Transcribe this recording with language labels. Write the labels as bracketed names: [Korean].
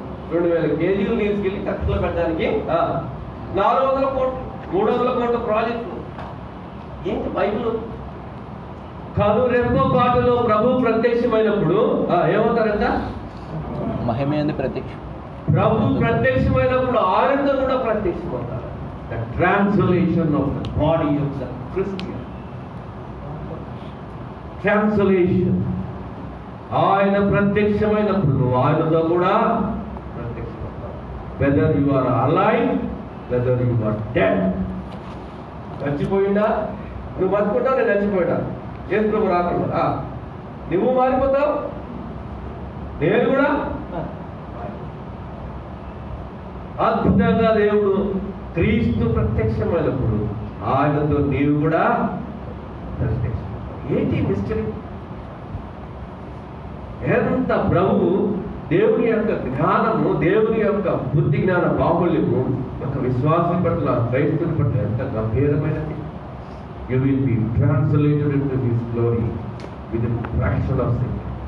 [Telugu] 2,000 కేజీలు తీసుకెళ్ళి కక్షలో పెట్టడానికి 400 కోట్లు, 300 కోట్ల ప్రాజెక్టు. ఏంటి బైబిల్? కనురెప్ప పాటలో ప్రభు ప్రత్యక్షమైనప్పుడు ఏమవుతారంట? మహిమైంది ప్రత్యక్షం. ప్రభు ప్రత్యక్షమైనప్పుడు ఆయనతో కూడా ప్రత్యక్షమవుతారు. [English] The translation of the body of the Christian. Translation. [Telugu] ఆయన ప్రత్యక్షమైనప్పుడు ఆయనతో కూడా ప్రత్యక్షమవుతారు. [English] Whether you are alive, whether you are dead. [Telugu] చచ్చిపోయిందా? నువ్వు బతుకుంటావు, నేను చచ్చిపోయినా. యేసు ప్రభు రాకుండా నువ్వు మారిపోతావు, నేను కూడా. అద్భుతంగా దేవుడు క్రీస్తు ప్రత్యక్షమైనప్పుడు ఆయనతో నీవు కూడా ప్రత్యక్షం. ఏంటి మిస్టరీ? ఎంత ప్రభు దేవుని యొక్క జ్ఞానము, దేవుని యొక్క బుద్ధి జ్ఞాన బాహుల్యము ఒక విశ్వాసం పట్ల, క్రైస్తుల పట్ల ఎంత గంభీరమైనది. [English] You will be translated into His glory within a fraction of a second.